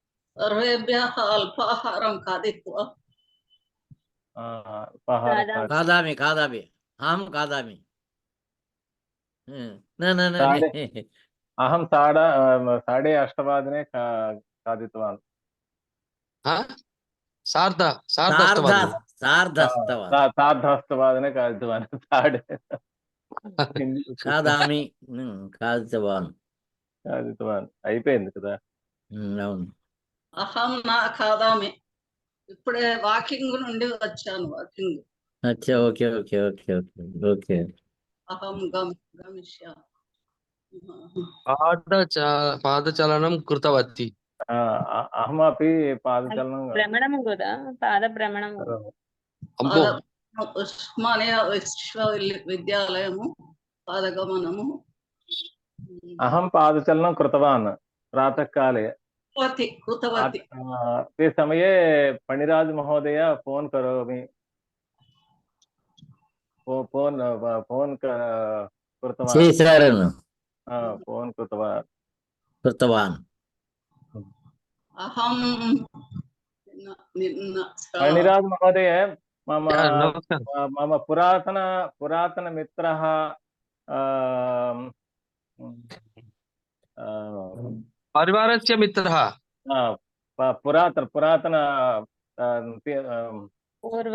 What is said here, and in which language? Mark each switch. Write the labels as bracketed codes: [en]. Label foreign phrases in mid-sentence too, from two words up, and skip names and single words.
[sa] सर्वेभ्यः अल्पाहारं खादित्वा [te] ఉపాహారం కాదా. [sa] खादामि खादामि अहं खादामि न न न साडे- अहं साडे अष्टवादने खादितवान् हा? सार्ध सार्ध सार्धष्टवादने सार्धस्तवान् सार्धाष्टवादने खादितवान् साडे खादामि खादितवान् [te] खादितवान् అయిపోయింది కదా. అవును. [sa] అహం నా ఖాదామి. [te] ఇప్పుడే వాకింగ్ నుండి వచ్చాను. వాకింగ్. [en] అచ్చా okay okay okay okay okay. [sa] అహం గమిష్యామి. పాదచలనం కృతవతి. అహమపి పాదచలనం [te] భ్రమణము కూడా పాద భ్రమణము. అబ్బో ఉస్మానియా విశ్వవిద్యాలయము పాదగమనము. [sa] అహం పాదచలనం కృతవాన్ ప్రాతःకాले. కృతవతి. ते समये फणिराज महोदय फोन करोमि. फोन कृतवान्. [te] చేశారను [sa] फोन कृतवान्. కృతవాన్. [te] అహం నిన్న [sa] फणिराज महोदय मम [te] నమస్కారం. [sa] मम पुरातन मित्रः పరివారస్య మిత్రः पुरातन పూర్వ